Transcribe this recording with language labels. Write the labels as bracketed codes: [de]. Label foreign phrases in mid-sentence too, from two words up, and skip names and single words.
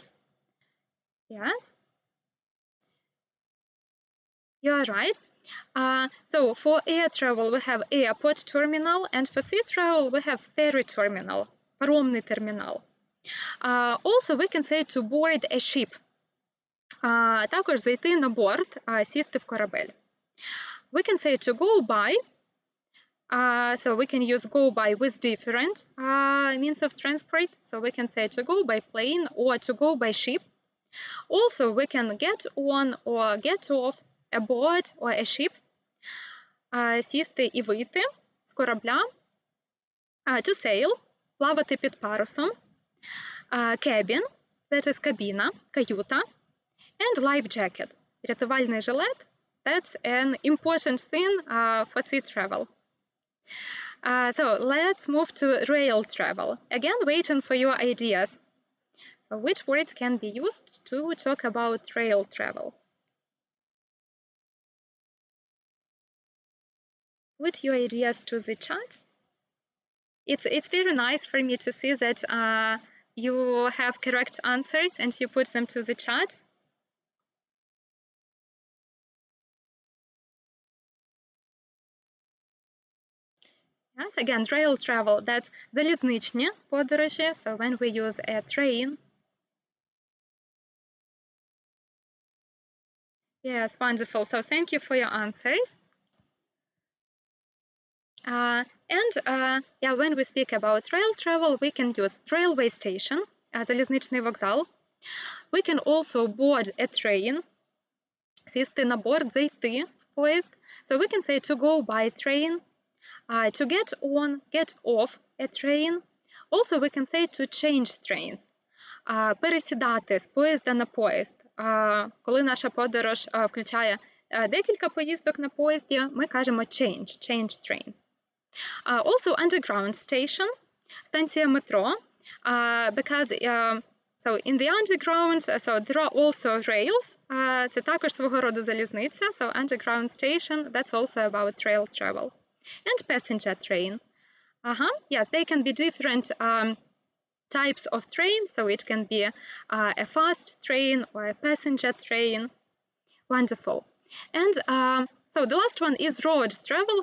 [en] Yes, you are right. So for air travel, we have airport terminal, and for sea travel, we have ferry terminal, [ru] паромный терминал. [en] Also, we can say to board a ship. Також зайти на борт, сісти в корабель. We can say to go by. So we can use go by with different means of transport. So we can say to go by plane or to go by ship. Also, we can get on or get off a boat or a ship. [uk] Сісти і вийти з корабля. [en] To sail, [uk] плавати під парусом. [en] Cabin, that is [uk] кабіна, каюта. [en] And life jacket, [uk] рятувальний жилет. [en] That's an important thing for sea travel. So let's move to rail travel. Again, waiting for your ideas. So which words can be used to talk about rail travel? Put your ideas to the chat. It's very nice for me to see that you have correct answers and you put them to the chat. Yes, again, rail travel, that's [uk] залізничні подорожі, [en] so when we use a train. Yes, wonderful. So thank you for your answers. Yeah, when we speak about rail travel, we can use railway station, [uk] залізничний вокзал. [en] We can also board a train, [uk] сісти на борт, зайти в поїзд. [en] So we can say to go by train, to get on, get off a train. Also, we can say to change trains, [uk] пересідати з поїзда на поїзд. Коли наша подорож включає декілька поїздок на поїзді, ми кажемо [en] change trains. Also, underground station, [uk] станція метро, [en] because so in the underground, so there are also rails, [uk] це також свого роду залізниця, [en] so underground station, that's also about rail travel. And passenger train. Yes, they can be different types of train, so it can be a fast train or a passenger train. Wonderful. And so the last one is road travel.